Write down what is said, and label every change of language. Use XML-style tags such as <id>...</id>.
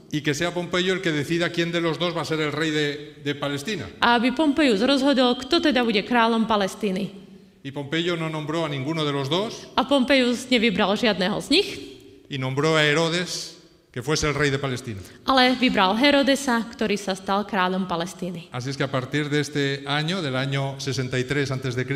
<es>Y que sea Pompeyo el que decida quién de los dos va a ser el rey de Palestina.</es> <sk>A aby Pompejus rozhodol, kto teda bude kráľom Palestíny.</sk> <es>Y Pompeyo no nombró a ninguno de los dos</es> <sk>A Pompejus nevybral žiadneho z nich,</sk> <es>y nombró a Herodes que fuese el rey de Palestina.</es> <sk>ale vybral Herodesa, ktorý sa stal kráľom Palestíny.</sk> <es>Así es que a partir de este año, del año 63 a.C.,</es>